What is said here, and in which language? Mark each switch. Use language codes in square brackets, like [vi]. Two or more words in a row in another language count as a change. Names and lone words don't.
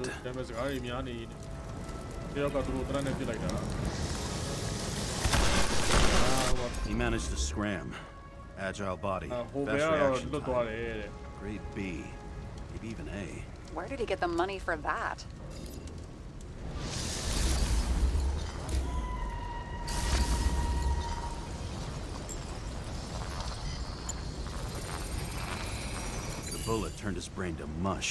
[my] ဒါပေမဲ့စကားတွေများနေတယောက်ကသူတို့တရနဲ့ပြစ်လိုက်တာ [en] He managed to scram. Agile body, [my] ဟိုဘယ် [en] fast [my] ကတော့ [en] reaction [my] လွတ်သွား [en] time. [my] တယ်တဲ့ [en] Grade B, maybe even A. Where did he get the money for that? The bullet turned his brain to mush.